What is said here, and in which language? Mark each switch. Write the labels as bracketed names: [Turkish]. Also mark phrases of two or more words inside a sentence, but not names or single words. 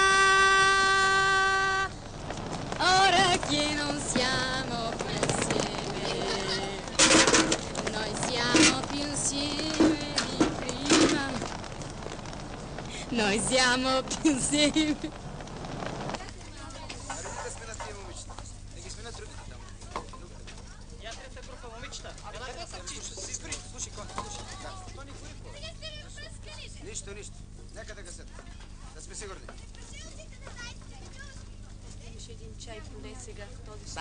[Italian] Ora che non siamo più insieme, noi siamo più insieme di prima. Noi siamo più insieme. [Bulgarian] Нищо. Нека да гасят. Да сме сигурни. Имаше един чай поне сега в този случай.